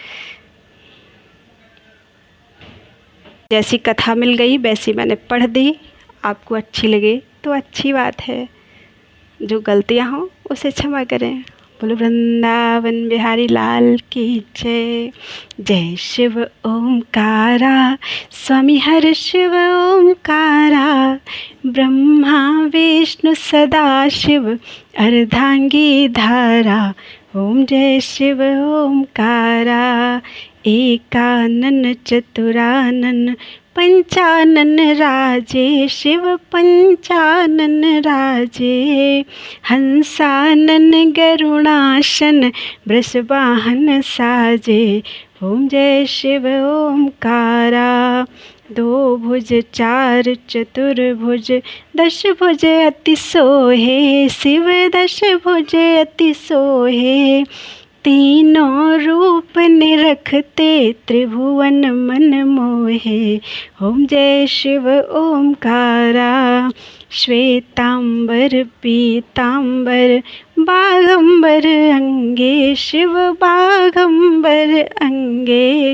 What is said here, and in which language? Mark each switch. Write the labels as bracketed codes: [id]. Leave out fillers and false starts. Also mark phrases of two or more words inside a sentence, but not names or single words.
[hi] जैसी कथा मिल गई वैसी मैंने पढ़ दी। आपको अच्छी लगे तो अच्छी बात है, जो गलतियाँ हों उसे क्षमा करें। बोलो वृंदावन बिहारी लाल की जय। जय शिव ओमकारा, स्वामी हर शिव ओमकारा, ब्रह्मा विष्णु सदा शिव अर्धांगी धारा। ओम जय शिव ओमकारा, एकानन चतुरानन पंचानन राजे, शिव पंचानन राजे। हंसानन गरुणासन वृषवाहन साजे। ओम जय शिव ओमकारा। दो भुज चार चतुर्भुज, दश भुज अति सोहे, शिव दश भुज अति सोहे। तीनों रूप निरखते त्रिभुवन मन मोहे। ओम जय शिव ओमकारा। श्वेतांबर पीतांबर बाघंबर अंगे, शिव बाघंबर अंगे।